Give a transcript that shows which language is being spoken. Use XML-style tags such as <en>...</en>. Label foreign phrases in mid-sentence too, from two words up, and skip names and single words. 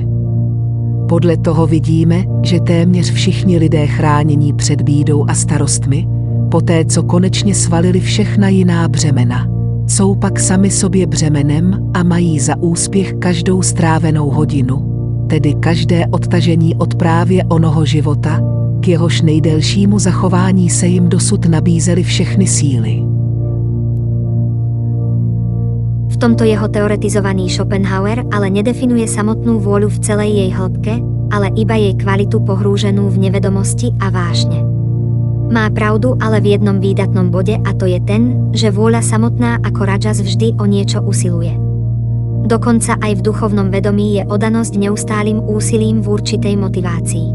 <cs>Podle toho vidíme, že téměř všichni lidé chránění před bídou a starostmi, poté co konečně svalili všechna jiná břemena, jsou pak sami sobě břemenem a mají za úspěch každou strávenou hodinu, tedy každé odtažení od právě onoho života, k jehož nejdelšímu zachování se jim dosud nabízely všechny síly.</cs> <sk>V tomto jeho teoretizovaný Schopenhauer ale nedefinuje samotnú vôľu v celej jej hĺbke, ale iba jej kvalitu pohrúženú v nevedomosti a vášne. Má pravdu ale v jednom výdatnom bode a to je ten, že vôľa samotná ako rajas vždy o niečo usiluje. Dokonca aj v duchovnom vedomí je odanosť neustálým úsilím v určitej motivácii.</sk>